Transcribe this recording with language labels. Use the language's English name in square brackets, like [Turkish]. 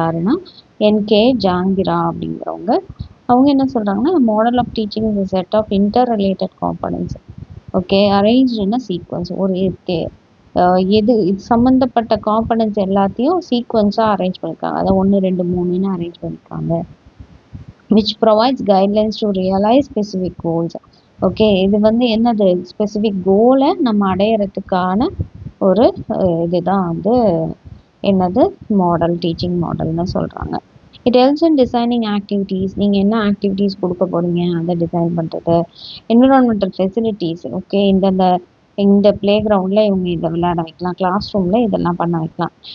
[Tamil] யாருன்னா என்கே ஜாங்கிரா அப்படிங்கிறவங்க. அவங்க என்ன சொல்கிறாங்கன்னா, [English] Model of teaching is set of interrelated components. [Tamil] Okay, [English] Arrange in a sequence. [Tamil] ஒரு இது சம்மந்தப்பட்ட காம்பனன்ட்ஸ் எல்லாத்தையும் சீக்வன்ஸாக அரேஞ்ச் பண்ணியிருக்காங்க. அதை 1 2 3ன்னு அரேஞ்ச் பண்ணியிருக்காங்க. [English] which provides guidelines to realize specific goals. [Tamil] Okay, இது வந்து என்னது, ஸ்பெசிஃபிக் கோலை நம்ம அடையிறதுக்கான ஒரு இதுதான் வந்து என்னது மாடல், டீச்சிங் மாடல்னு சொல்கிறாங்க. [English] It helps in designing activities. [Tamil] நீங்கள் என்ன ஆக்டிவிட்டீஸ் கொடுக்க போகிறீங்க அதை டிசைன் பண்ணுறது. Environmental facilities. ஓகே, இந்த பிளே கிரவுண்டில் இவங்க இதை விளையாட வைக்கலாம், கிளாஸ் ரூமில் இதெல்லாம் பண்ண வைக்கலாம்.